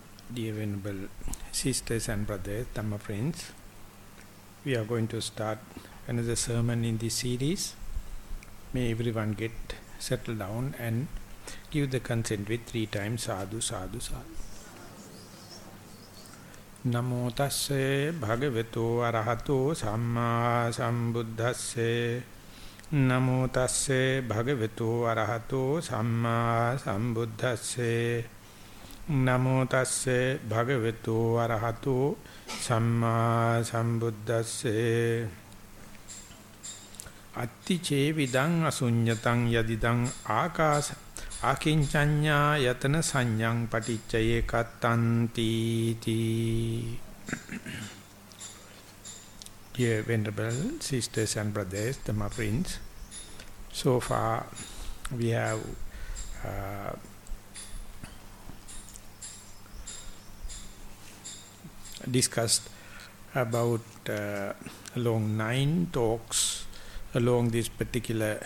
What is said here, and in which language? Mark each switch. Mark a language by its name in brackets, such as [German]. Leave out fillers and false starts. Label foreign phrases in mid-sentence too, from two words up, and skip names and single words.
[English] Dear Venerable Sisters and Brothers, Dhamma friends, we are going to start another sermon in this series. May everyone get settled down and give the consent with 3 times [Pali] sadhu, sadhu, sadhu. Namo tasse bhagavato arahato samma sambuddhasse. Namo tasse bhagavato arahato samma sambuddhasse. Namo tasse bhagavato arahato samma sambuddhasse. Attiche vidang asunyatang yadidang akasa akinchanya yatana sanyang paticcaye kattanti ti. [English] Dear Venerable Sisters and Brothers, Dhamma friends, so far we have discussed about along 9 talks along this particular